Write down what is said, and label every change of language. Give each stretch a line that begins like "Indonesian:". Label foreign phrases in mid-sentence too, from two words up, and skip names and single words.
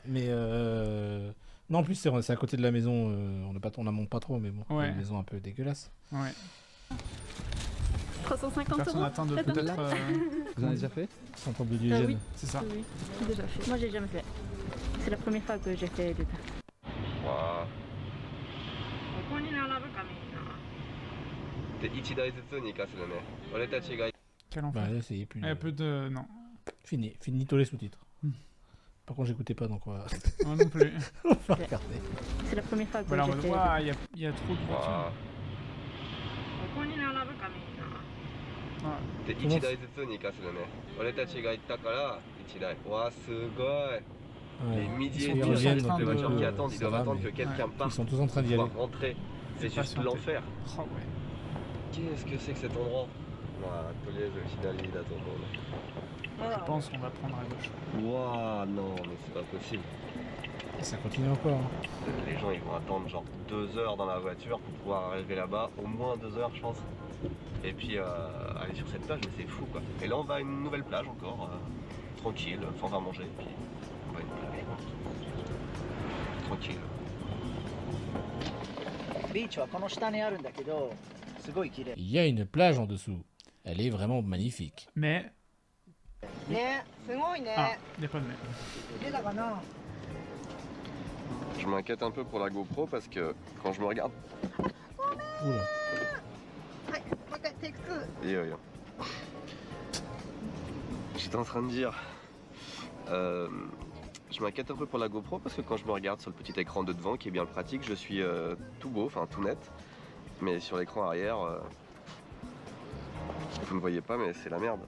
French: Mais non, en plus, c'est à côté de la maison. On n'en monte pas trop, mais bon. Ouais. Une maison un peu dégueulasse. Ouais. 350 Personne €. atteint de peut-être. Vous en avez déjà fait? Centre de l'hygiène. Oui. C'est ça. Oui, j'ai déjà fait. Moi, j'ai jamais fait. C'est la première fois que j'ai fait du taf. Waouh.
Japanese: で1台ずつに行かせるね。俺たちが
French: Quel enfer. Bah là, c'est plus. Il y a peu de. Non. Fini. Finito les sous-titres. Par contre, j'écoutais pas, donc on va. Moi non plus. On va regarder. C'est la première fois que Voilà, en j'ai mode, fait. waouh, il y a trop de voitures.
Japanese: で1台ずつに行かせるね。俺たちが行ったから1台。わあすごい。
French: Ouais. Les midi Ils et sont demi, tous il y a en des train voitures qui de- attendent, ils ça doivent va, attendre mais- que quelqu'un parte Ils sont tous en train d'y pour aller. pouvoir rentrer. C'est juste patienter. l'enfer. Oh, ouais. Qu'est-ce que c'est que cet endroit?
Japanese: まあとりあえず左だと思うね。
French: Je pense qu'on va prendre à gauche. Waouh, non, mais c'est pas possible. Et ça continue encore. Hein. Les gens ils vont attendre genre 2 heures dans la voiture pour pouvoir arriver là-bas, au moins 2 heures je pense. Et puis aller sur cette plage, mais c'est fou quoi. Et là on va à une nouvelle plage encore, tranquille, enfin on va manger, et puis on va à une plage. Tranquille.
Japanese: ビーチはこの下にあるんだけど、すごい綺麗。
French: Il y a une plage en dessous. Elle est vraiment magnifique. Mais.
Japanese: ね、すごいね。
French: Ah, il n'y a pas de mais.
Japanese: 出たかな。
French: Je m'inquiète un peu pour la GoPro parce que quand je me regarde... Oula.
Japanese: はい、もう一回テイク2。
French: Yo. J'étais en train de dire... je m'inquiète un peu pour la GoPro parce que quand je me regarde sur le petit écran de devant qui est bien pratique, je suis tout beau, enfin tout net. Mais sur l'écran arrière, vous ne voyez pas mais c'est la merde.